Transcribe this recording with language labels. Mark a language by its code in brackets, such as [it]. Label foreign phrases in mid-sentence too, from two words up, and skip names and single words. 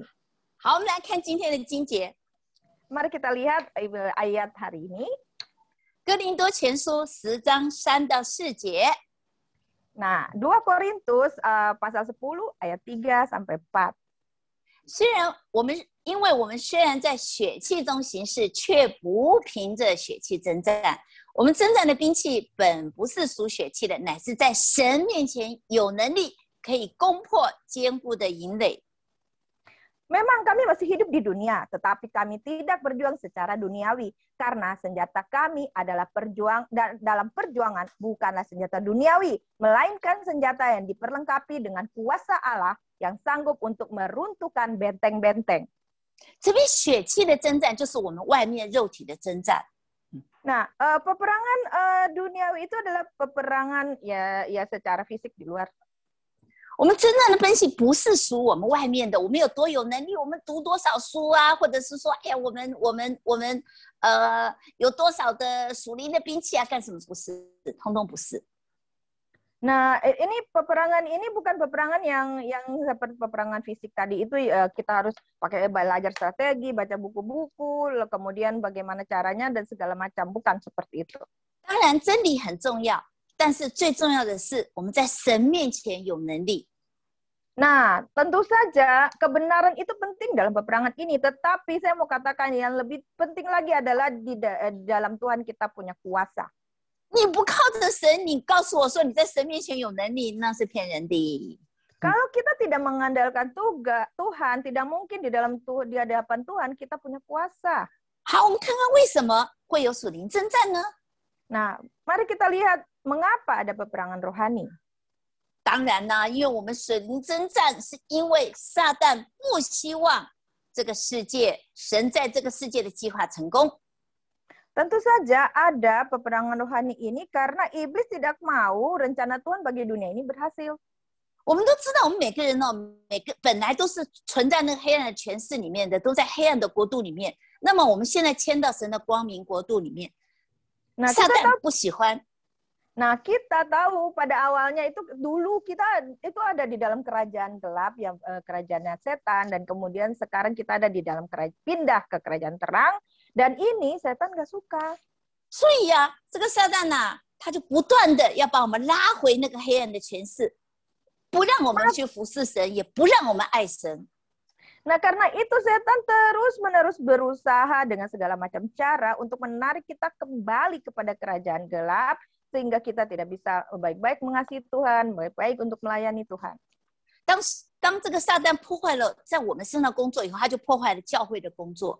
[zh] 好，我们来看今天的经节， [id] Mari kita lihat ayat hari ini. [zh] 哥林多前书10章3到4节。 [id] Nah, 2 Korintus pasal 10 ayat 3 sampai 4. [zh] 因为我们虽然在血气中行事，却不凭着血气征战。我们征战的兵器本不是属血气的，乃是在神面前有能力，可以攻破坚固的营垒。 [id] Memang kami masih hidup di dunia, tetapi kami tidak berjuang secara duniawi, karena senjata kami adalah dalam perjuangan bukanlah senjata duniawi, melainkan senjata yang diperlengkapi dengan kuasa Allah yang sanggup untuk meruntuhkan benteng-benteng. [zh] 这边血气的征战就是我们外面肉体的征战。 [id] Nah, peperangan duniawi itu adalah peperangan ya secara fisik di luar. [zh] 我们真正的分析不是属我们外面的，我们有多有能力，我们读多少书啊，或者是说，哎呀，我们有多少的属灵的兵器啊，干什么？不是，通通不是。 [id] Nah, ini peperangan ini bukan peperangan yang seperti peperangan fisik tadi itu kita harus pakai belajar strategi, baca buku-buku, kemudian bagaimana caranya dan segala macam, bukan seperti itu. [zh] 当然，真理很重要，但是最重要的是我们在神面前有能力。 [id] Nah, tentu saja kebenaran itu penting dalam peperangan ini, tetapi saya mau katakan yang lebih penting lagi adalah di dalam Tuhan kita punya kuasa. [zh] 你不靠着神，你告诉我说你在神面前有能力，那是骗人的。 [id] Kalau kita tidak mengandalkan Tuhan, tidak mungkin di hadapan Tuhan kita punya kuasa. [zh] 好，我们看看为什么会有属灵征战呢？ [id] Nah, mari kita lihat mengapa ada peperangan rohani. [zh] 当然呢，因为我们属灵征战，是因为撒旦不希望这个世界，神在这个世界的计划成功。 [id] Tentu saja ada peperangan rohani ini karena iblis tidak mau rencana Tuhan bagi dunia ini berhasil. [zh] 我们都知道，我们每个人呢，本来都是存在那个黑暗的权势里面的，都在黑暗的国度里面。那么我们现在迁到神的光明国度里面， [id] Nah, [zh] 撒旦不喜欢。 [id] Nah, kita tahu pada awalnya itu dulu kita itu ada di dalam kerajaan gelap yang kerajaannya setan, dan kemudian sekarang kita ada di dalam pindah ke kerajaan terang, dan ini setan gak suka. [zh] 所以呀，这个撒旦呐，他就不断的要把我们拉回那个黑暗的权势，不让我们去服侍神，也不让我们爱神。 [id] Nah, karena itu setan terus-menerus berusaha dengan segala macam cara untuk menarik kita kembali kepada kerajaan gelap, sehingga kita tidak bisa baik-baik mengasihi Tuhan, baik-baik untuk melayani Tuhan. [zh] 当这个撒旦破坏了在我们身上工作以后，他就破坏了教会的工作。